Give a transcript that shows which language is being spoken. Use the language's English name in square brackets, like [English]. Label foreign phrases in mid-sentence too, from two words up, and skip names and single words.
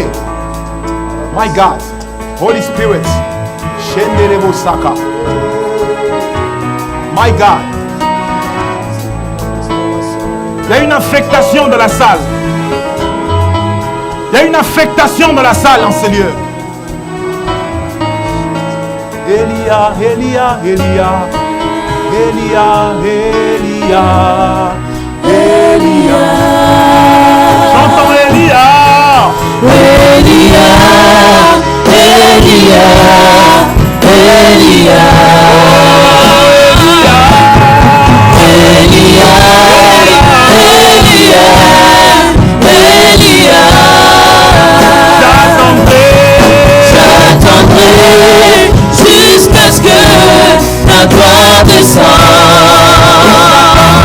[English] My God, Holy Spirit, Shenderebo Saka. My God. [French] Il y a une affectation de la salle. Il y a une affectation de la salle en ce lieu. Elia, Elia, Elia, Elia, Elia, Elia. Chantons Elia. Elia, Elia, Elia. J'attendrai jusqu'à ce que ta gloire descende.